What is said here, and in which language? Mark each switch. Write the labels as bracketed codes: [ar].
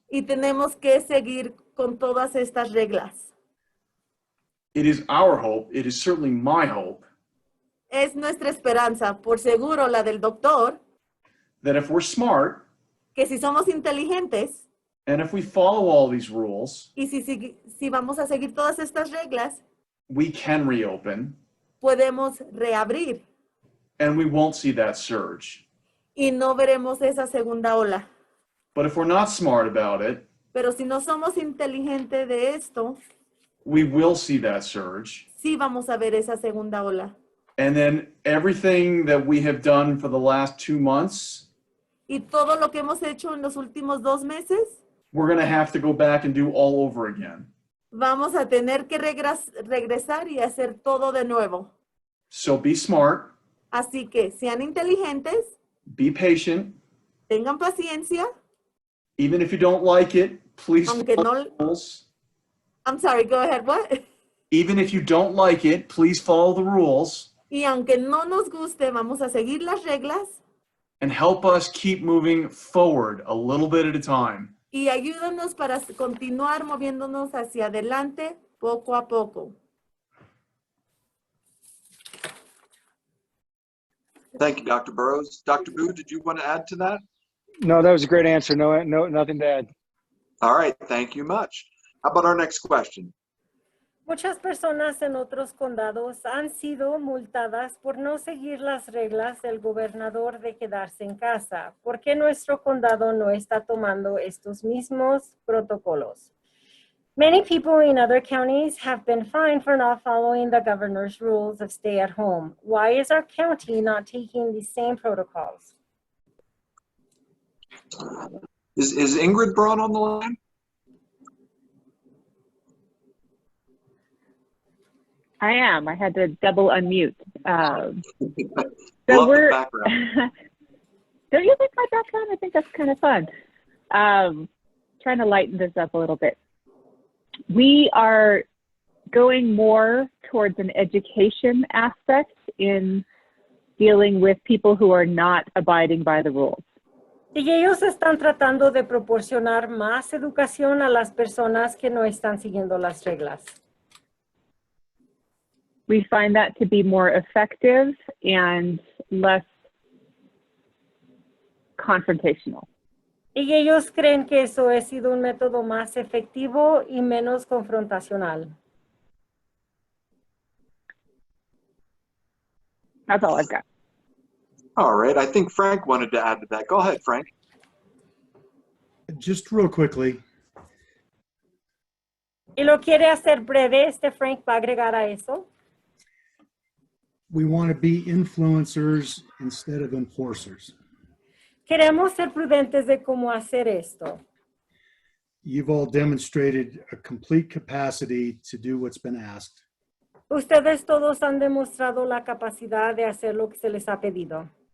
[es] Y tenemos que seguir con todas estas reglas. [en] It is our hope, it is certainly my hope, [es] Es nuestra esperanza, por seguro la del doctor, [en] that if we're smart [es] que si somos inteligentes [en] and if we follow all these rules, [es] y si vamos a seguir todas estas reglas, [en] we can reopen [es] podemos reabrir [en] and we won't see that surge. [es] y no veremos esa segunda ola. [en] But if we're not smart about it, [es] Pero si no somos inteligentes de esto, [en] we will see that surge. [es] sí vamos a ver esa segunda ola. [en] And then everything that we have done for the last 2 months, [es] Y todo lo que hemos hecho en los últimos 2 meses, [en] we're going to have to go back and do all over again. [es] vamos a tener que regresar y hacer todo de nuevo. [en] So be smart, [es] Así que sean inteligentes, [en] be patient. [es] tengan paciencia, [en] Even if you don't like it, please [es] aunque [en] follow [es] no, [en] the rules. I'm sorry, go ahead, what? Even if you don't like it, please follow the rules Y aunque no nos guste, vamos a seguir las reglas and help us keep moving forward a little bit at a time. y ayúdanos para continuar moviéndonos hacia adelante poco a poco. Thank you, Dr. Burrows. Dr. Boo, did you want to add to that? No, that was a great answer. No, nothing to add. All right, thank you much. How about our next question? [es] Muchas personas en otros condados han sido multadas por no seguir las reglas del gobernador de quedarse en casa. ¿Por qué nuestro condado no está tomando estos mismos protocolos? [en] Many people in other counties have been fined for not following the governor's rules of stay at home. Why is our county not taking the same protocols? Is Ingrid Braun on the line? I am. I had to double unmute. Love we're the background. Don't you like my background? I think that's kind of fun. Trying to lighten this up a little bit. We are going more towards an education aspect in dealing with people who are not abiding by the rules. [es] Y ellos están tratando de proporcionar más educación a las personas que no están siguiendo las reglas. [en] We find that to be more effective and less confrontational. [es] Y ellos creen que eso ha sido un método más efectivo y menos confrontacional. [en] That's all I've got. All right, I think Frank wanted to add to that. Go ahead, Frank. Just real quickly, [es] Y lo quiere hacer breve, Frank va a agregar a eso. [en] we want to be influencers instead of enforcers. [es] Queremos ser prudentes de cómo hacer esto. [en] you've all demonstrated a complete capacity to do what's been asked. [es] Ustedes todos han demostrado la capacidad de hacer lo que se les ha pedido.